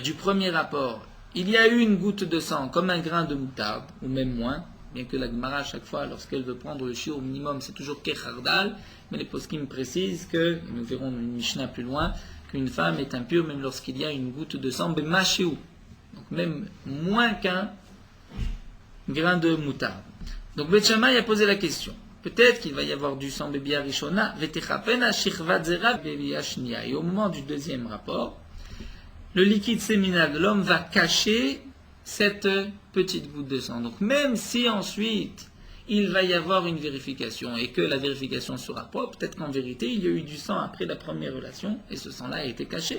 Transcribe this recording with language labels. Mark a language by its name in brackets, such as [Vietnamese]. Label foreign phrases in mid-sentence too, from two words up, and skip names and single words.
[French] du premier rapport, il y a eu une goutte de sang, comme un grain de moutarde, ou même moins, bien que la Gemara, à chaque fois, lorsqu'elle veut prendre le shiur au minimum, c'est toujours kechardal, mais les poskim précisent que, et nous verrons dans une Mishnah plus loin, qu'une femme est impure même lorsqu'il y a une goutte de sang, b'mashéou, donc même moins qu'un grain de moutarde. Donc Bet Shammai a posé la question. Peut-être qu'il va y avoir du sang [Hebrew] בביאה ראשונה ותחפנה שכבת זרע בביאה שנייה. [French] Et au moment du deuxième rapport, le liquide séminal de l'homme va cacher cette petite goutte de sang. Donc même si ensuite il va y avoir une vérification et que la vérification sera propre, peut-être qu'en vérité il y a eu du sang après la première relation et ce sang-là a été caché.